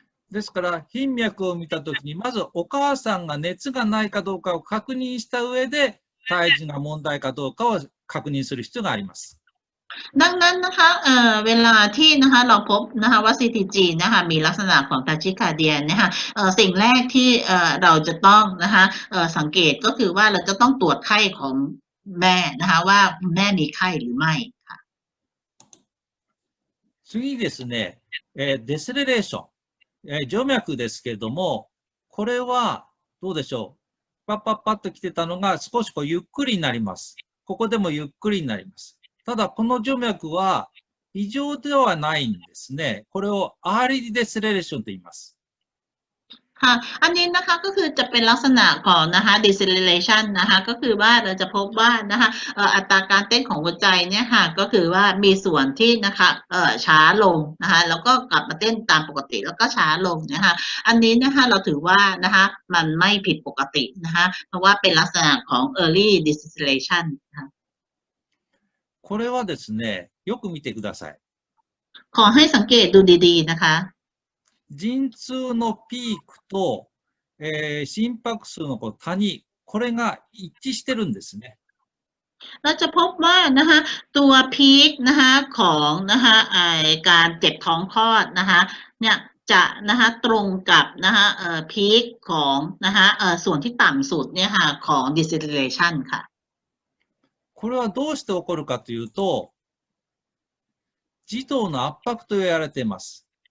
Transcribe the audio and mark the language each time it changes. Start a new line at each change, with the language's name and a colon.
Japanese: ですから、頻脈を見たときに、まずお母さんが熱がないかどうかを確認した上で、胎児が問題かどうかを確認する必要があります。
Thai: ดังนั้นนะคะเวลาที่นะคะเราพบนะคะว่า CTG นะคะมีลักษณะของทาชิคาเดียนนะคะสิ่งแรกที่เราจะต้องนะคะสังเกตก็คือว่าเราจะต้องตรวจไข้ของแม่นะคะว่าแม่มีไข้หรือไม่ค่ะ
Japanese: 次ですね、デセレレーション。静脈ですけれども、これはどうでしょう。パッパッパッと来てたのが少しゆっくりになります。ここでもゆっくりになります。ただ、この静脈は異常ではないんですね。これをアーリーデセレレーションと言います。
Thai: ค่ะอันนี้นะคะก็คือจะเป็นลักษณะของนะคะ deceleration นะคะก็คือว่าเราจะพบว่านะคะอัตราการเต้นของหัวใจเนี่ยค่ะก็คือว่ามีส่วนที่นะคะช้าลงนะคะแล้วก็กลับมาเต้นตามปกติแล้วก็ช้าลงนะคะอันนี้นะคะเราถือว่านะคะมันไม่ผิดปกตินะคะเพราะว่าเป็นลักษณะของ early deceleration นะคะ
Japanese: これはですね、よく見てください。
Thai: ขอให้สังเกตดูดีๆนะคะ
Japanese: 陣痛のピークと、心拍数の谷、これが一致してるんですね。
Thai: เราจะพบว่านะคะตัวพีคนะคะของนะคะการเจ็บท้องคลอดนะคะเนี่ยจะนะคะตรงกับนะคะพีคของนะคะส่วนที่ต่ำสุดเนี่ยค่ะของ deceleration ค่ะ
Japanese: これはどうして起こるかというと、児童の圧迫と言われています。